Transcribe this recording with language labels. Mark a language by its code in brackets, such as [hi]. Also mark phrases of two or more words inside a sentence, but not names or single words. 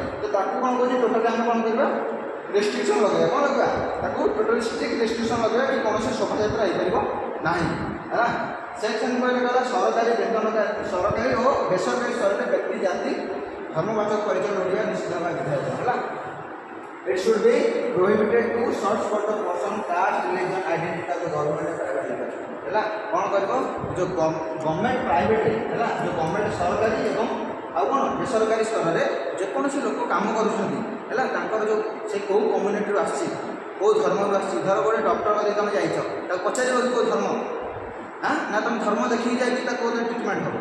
[or] ତ ତାକୁ କ'ଣ କହୁଛି, ଟୋଟାଲି ଆମେ କ'ଣ କରିବା, ରେଷ୍ଟ୍ରିକ୍ସନ୍ ଲଗାଇବା। କ'ଣ ଲଗାଇବା, ତାକୁ [en] totally strict restriction [or] ଲଗାଇବା କି କୌଣସି ଶୋଭାଯାତ୍ରା ହେଇପାରିବ ନାହିଁ ହେଲା। ସେକ୍ସନ୍ କହିଲେ ଗଲା ସରକାରୀ ସରକାରୀ ଓ ବେସରକାରୀ ସ୍ତରରେ ବ୍ୟକ୍ତି ଜାତି ଧର୍ମବାଚକ ପରିଚୟ ଲୋଡ଼ିବା ନିଶ୍ଚିତ ଭାବେ ବିଧାୟକ ହେଲା। [en] It should be prohibited to search for the person, caste, religion, identity of the government and private leader ହେଲା। [or] କ'ଣ କରିବ, ଯେଉଁ [en] government private [or] ହେଲା, ଯେଉଁ ଗଭର୍ଣ୍ଣମେଣ୍ଟ ସରକାରୀ ଏବଂ ଆଉ କ'ଣ ବେସରକାରୀ ସ୍ତରରେ ଯେକୌଣସି ଲୋକ କାମ କରୁଛନ୍ତି ହେଲା, ତାଙ୍କର ଯେଉଁ ସେ କେଉଁ କମ୍ୟୁନିଟିରୁ ଆସିଛି, କେଉଁ ଧର୍ମରୁ ଆସିଛି, ଧର ଗୋଟେ ଡକ୍ଟର ଯଦି ତୁମେ ଯାଇଛ, ତାକୁ ପଚାରିବ କି କେଉଁ ଧର୍ମ, ନା ତୁମେ ଧର୍ମ ଦେଖିକି ଯାଇକି ତାକୁ ଟ୍ରିଟମେଣ୍ଟ ହେବ।